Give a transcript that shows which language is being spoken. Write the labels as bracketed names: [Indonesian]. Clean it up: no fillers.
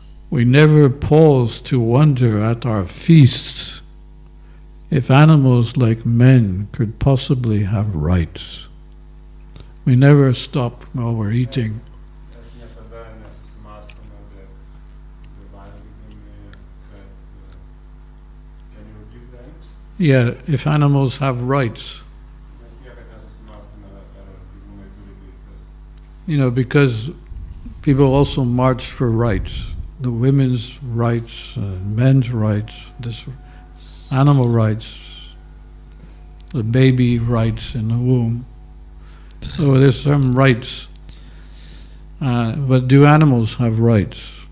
[English] We never pause to wonder at our feasts if animals like men could possibly have rights. We never stop while we're eating. [Lithuanian] Mes niekada nesusimąstome, bet valgydami, kad [English] can you repeat that? Yeah, if animals have rights. [Lithuanian] Mes niekada nesusimąstome, ar gyvūnai turi teises. [English] You know, because people also march for rights. The women's rights, men's rights, this animal rights, the baby rights in the womb. So there's some rights. But do animals have rights?